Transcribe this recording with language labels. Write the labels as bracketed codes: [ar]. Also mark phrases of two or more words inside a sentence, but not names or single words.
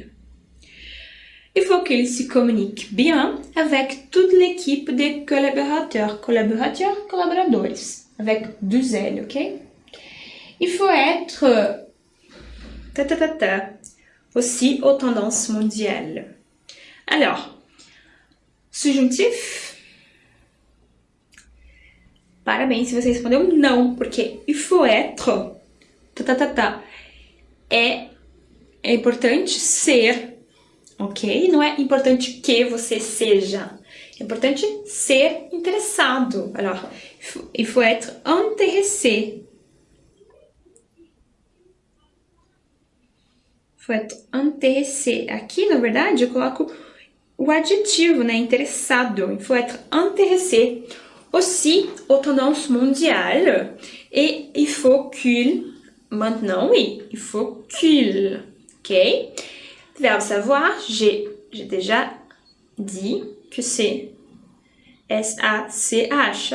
[fr] Il faut qu'il se communique bien avec toute l'équipe des collaborateurs. Collaboradores. Avec deux L, ok? Il faut être aussi aux tendances mondiales. Alors, subjonctif. [pt] Parabéns se você respondeu não, porque [fr] il faut être [pt] é importante ser, ok? Não é importante que você seja. É importante ser interessado. [fr] Alors, il faut être intéressé. Il faut être intéressé. [pt] Aqui, na verdade, eu coloco o adjetivo, né? Interessado. [fr] Il faut être intéressé. Aussi, aux tendances mondiales. Et il faut qu'il... Maintenant, oui, il faut qu'il. Ok? Verbe savoir, j'ai déjà dit que c'est S-A-C-H.